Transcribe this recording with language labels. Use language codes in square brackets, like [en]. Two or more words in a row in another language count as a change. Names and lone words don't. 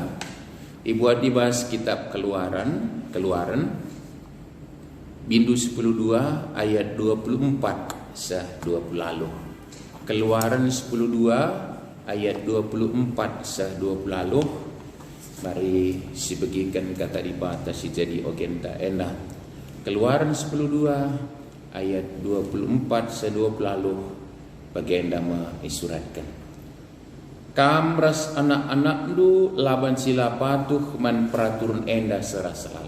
[btx] Ibuat ibas kitab Keluaran bindu 10:2 ayat 24 sah 20 lalu. Keluaran 10:2 ayat 24 sah 20 lalu. Mari si begikan kata dibata si jadi ogenta enda. Keluaran 10:2 ayat 24 se 20 lalu bagenda isuratkan. Kamras anak-anak du laban sila patuh man peraturan enda serah selalu.